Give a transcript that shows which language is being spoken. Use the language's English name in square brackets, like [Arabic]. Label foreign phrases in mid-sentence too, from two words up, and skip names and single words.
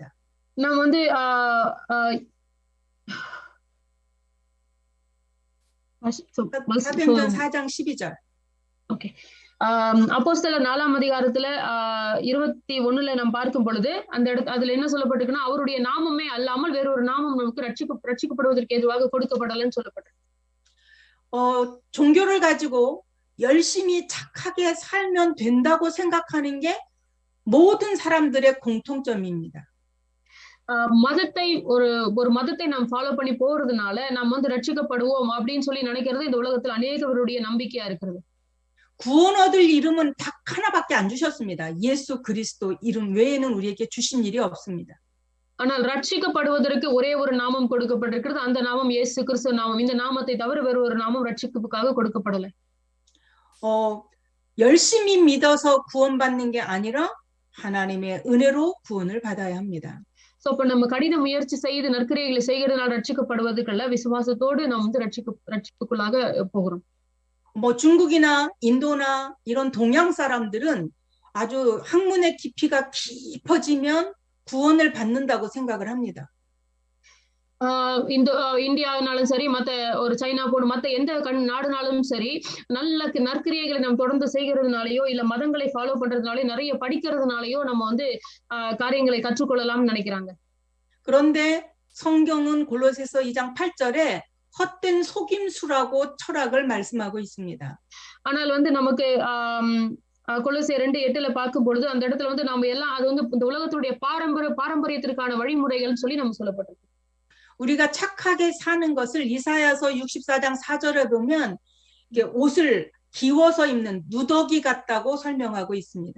[Tamil] நாம் வந்து [Korean] 사도행전 4장 12절. [Tamil] ஓகே. அப்போஸ்தலர் 4ஆம் அதிகாரத்துல 21ல நாம் பார்க்கும் பொழுது அதுல என்ன சொல்லப்பட்டிருக்குன்னா அவருடைய நாமமே அல்லாமல் வேறொரு நாமம் நமக்கு ரட்சிக்கப்படுவதற்கு ஏதுவாக கொடுக்கப்படலன்னு சொல்லப்பட்டிருக்கு. [Korean] 종교를 가지고 열심히 착하게 살면 된다고 생각하는 게 모든 사람들의 공통점입니다. [Tamil] மதத்தை ஒரு மதத்தை நாம் ஃபாலோ பண்ணி போறதுனால நாம் வந்து ரட்சிக்கப்படுவோம் அப்படின்னு சொல்லி நினைக்கிறது இந்த உலகத்துல அநேகருடைய நம்பிக்கையா இருக்கிறது. [Korean] 구원 얻을 이름은 딱 하나밖에 안 주셨습니다. 예수 그리스도 이름 외에는 우리에게 주신 일이 없습니다. [Tamil] ஆனால் ரட்சிக்கப்படுவதற்கு ஒரே ஒரு நாமம் கொடுக்கப்பட்டிருக்கிறது. அந்த நாமம் இயேசு கிறிஸ்து நாமம். இந்த நாமத்தை தவிர வேறு ஒரு நாமம் ரட்சிப்புக்காக கொடுக்கப்படலை. [Korean] 열심히 믿어서 구원받는 게 아니라 하나님의 은혜로 구원을 받아야 합니다. [Tamil] சோ இப்ப நம்ம கடின முயற்சி செய்து நற்கிரியைகளை செய்கிறதுனால ரட்சிக்கப்படுவதற்கல்ல விசுவாசத்தோடு நாம் வந்து ரட்சிப்புக்குள்ளாக போகிறோம். [Korean] 뭐 중국이나 인도나 이런 동양 사람들은 아주 학문의 깊이가 깊어지면 구원을 받는다고 생각을 합니다. [Tamil] இந்தியாவினாலும் சரி மத்த ஒரு சைனா போன மத்த எந்த நாடுனாலும் சரி நல்ல நற்கிரியைகளை நாம் தொடர்ந்து செய்கிறதுனாலயோ இல்ல மதங்களை ஃபாலோ பண்றதுனாலயோ நிறைய படிக்கிறதுனாலயோ நம்ம வந்து காரியங்களை கற்றுக்கொள்ளலாம்னு நினைக்கிறாங்க. [Korean] 그런데 성경은 골로새서 2장 8절에 헛된 속임수라고 철학을 말씀하고 있습니다. [Tamil] ஆனால் வந்து நமக்கு கொலோசியர் 2:8 பார்க்கும் பொழுது அந்த இடத்துல வந்து நாம எல்லாம் அது வந்து இந்த உலகத்துடைய பாரம்பரியத்திற்கான வழிமுறைகள் சொல்லி நம்ம சொல்லப்பட்டிருக்கு. [Korean] 우리가 착하게 사는 것을 이사야서 64장 4절에 보면 이게 옷을 기워서 입는 누더기 같다고 설명하고 있습니다.